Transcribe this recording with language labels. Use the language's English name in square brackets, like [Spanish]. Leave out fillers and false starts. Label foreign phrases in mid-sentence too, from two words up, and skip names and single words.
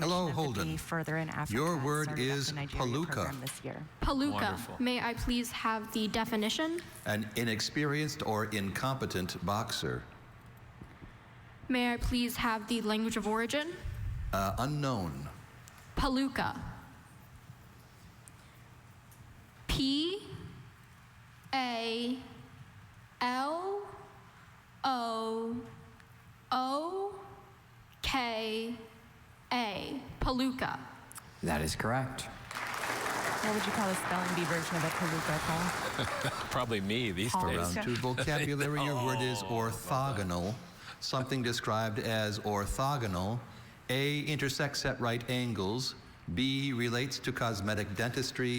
[English] Hello, of Holden. the bee further in Africa. Your and word started up is the Nigeria palooka. program this year. Palooka. Wonderful. May I please have the definition? An inexperienced or incompetent boxer. May I please have the language of origin? Unknown. Palooka. P A L O O K A. Palooka. That is correct. What would you call a spelling bee version of a palooka, Paul? Probably me these Paul. days. Round two vocabulary, your word is orthogonal. Something described as orthogonal. A, intersects at right angles. B, relates to cosmetic dentistry.